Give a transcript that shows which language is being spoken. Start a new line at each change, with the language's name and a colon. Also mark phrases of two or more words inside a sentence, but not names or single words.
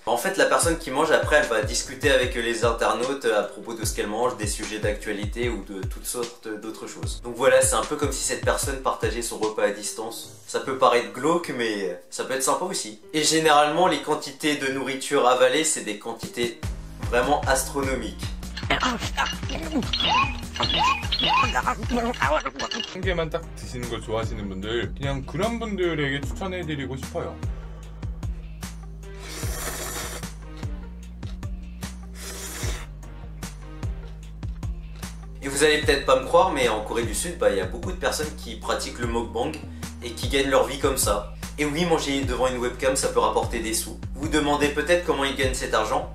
French: En fait, la personne qui mange, après, elle va discuter avec les internautes à propos de ce qu'elle mange, des sujets d'actualité ou de toutes sortes d'autres choses. Donc voilà, c'est un peu comme si cette personne partageait son repas à distance. Ça peut paraître glauque, mais ça peut être sympa aussi. Et généralement, les quantités de nourriture avalées, c'est des quantités vraiment astronomiques.
Korean: 한 개만 딱 드시는 걸 좋아하시는 분들, 그냥 그런 분들에게 추천해드리고 싶어요.
French: Et vous allez peut-être pas me croire, mais en Corée du Sud, il y a beaucoup de personnes qui pratiquent le mukbang et qui gagnent leur vie comme ça. Et oui, manger devant une webcam, ça peut rapporter des sous. Vous vous demandez peut-être comment ils gagnent cet argent.